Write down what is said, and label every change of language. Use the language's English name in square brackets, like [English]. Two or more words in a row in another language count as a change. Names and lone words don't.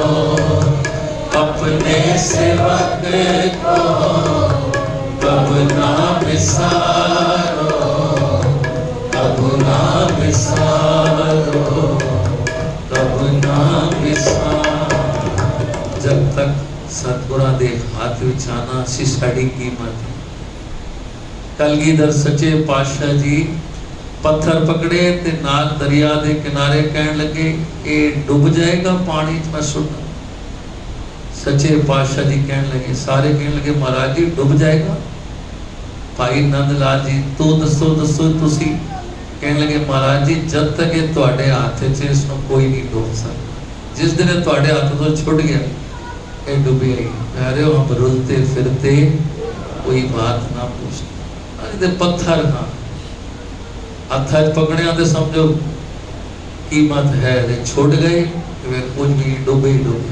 [Hindi] अपने सेवक को कब ना विसारो, कब ना विसारो, कब ना विसारो। [Punjabi] ਜਬ ਤਕ ਸਤਗੁਰਾਂ ਦੇ ਹੱਥ ਵਿਚ ਆਉਣਾ ਸੀ ਸਾਡੀ ਕੀਮਤ। ਕਲਗੀਧਰ ਸੱਚੇ ਪਾਤਸ਼ਾਹ ਜੀ ਪੱਥਰ ਪਕੜੇ ਤੇ ਨਾਲ ਦਰਿਆ ਦੇ ਕਿਨਾਰੇ ਕਹਿਣ ਲੱਗੇ ਇਹ ਡੁੱਬ ਜਾਏਗਾ ਪਾਣੀ ਚ ਮੈਂ ਸੁੱਟ। ਸੱਚੇ ਪਾਤਸ਼ਾਹ ਜੀ ਕਹਿਣ ਲੱਗੇ, ਸਾਰੇ ਕਹਿਣ ਲੱਗੇ ਮਹਾਰਾਜ ਜੀ ਡੁੱਬ ਜਾਏਗਾ। ਭਾਈ ਨੰਦ ਲਾਲ ਜੀ ਤੂੰ ਦੱਸੋ ਦੱਸੋ ਤੁਸੀਂ। ਕਹਿਣ ਲੱਗੇ ਮਹਾਰਾਜ ਜੀ ਜਬ ਤਕ ਇਹ ਤੁਹਾਡੇ ਹੱਥ ਚ ਇਸਨੂੰ ਕੋਈ ਨਹੀਂ ਡੁੱਬ ਸਕਦਾ। ਜਿਸ ਦਿਨ ਤੁਹਾਡੇ ਹੱਥ ਤੋਂ ਛੁੱਟ ਗਿਆ ਇਹ ਡੁੱਬੇ ਹੀ। [Hindi] कह रहे हो हम रुलते फिरते कोई बात ना पूछ। [Punjabi] ਅਰੇ ਪੱਥਰ ਹਾਂ ਹੱਥ ਪਕੜਿਆ ਤੋ ਸਮਝੋ ਕੀਮਤ ਹੈ, ਛੁੱਟ ਗਏ ਕੁਝ ਭੀ ਡੁੱਬੇ ਹੀ ਡੁੱਬੇ।